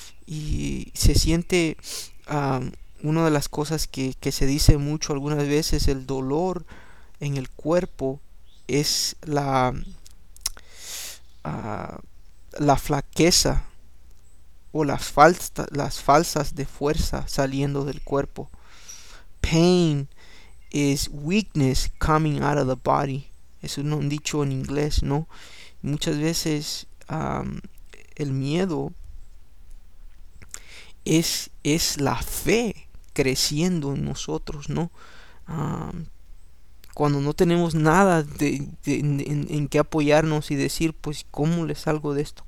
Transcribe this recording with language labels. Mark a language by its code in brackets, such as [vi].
[es] Y se siente, una de las cosas que se dice mucho algunas veces, el dolor en el cuerpo es la flaqueza o las falsas de fuerza saliendo del cuerpo. [en] Pain is weakness coming out of the body. [es] Es un dicho en inglés, ¿no? Muchas veces el miedo es la fe creciendo en nosotros, ¿no? Cuando no tenemos nada en qué apoyarnos y decir, pues, ¿cómo le salgo de esto?